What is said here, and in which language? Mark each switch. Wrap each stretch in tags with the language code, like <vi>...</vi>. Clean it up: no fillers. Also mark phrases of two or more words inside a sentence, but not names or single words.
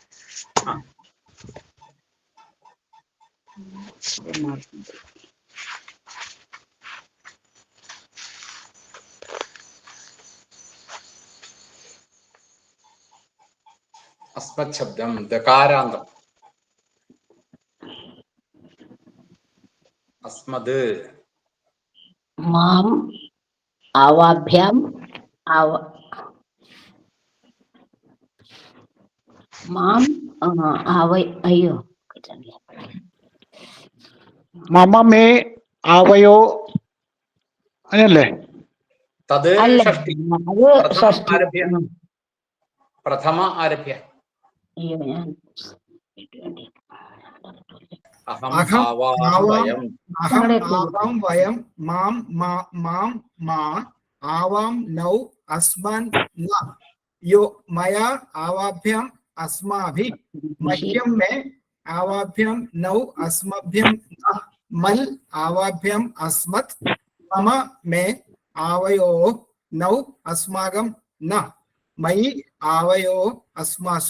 <sa>अस्मत् शब्दं दकारान्तम् अस्मद् माम् आवाभ्याम् आव മാം അയ്യോ मम मे आवयो അങ്ങനല്ലേ? तद्</sa> <ml>അല്ല</ml> <sa>षष्ठी</sa> <ml>അത് ഷഷ്ടി.</ml> <sa>प्रथम आरभ्य</sa> <ml>അയ്യോ ഞാൻ</ml> <sa>अहम् अहम् आवां आवाम् वयम् अहम् आवां वयं मां मां मा आवां नौ अस्मान् न यो मया आवाभ्याम् अस्माभिः मह्यं मे आवाभ्यां नौ अस्मभ्यं न मल् आवाभ्याम् अस्मत् मम मे आवयोः नौ अस्माकं न मयि आवयोः अस्मासु.</sa>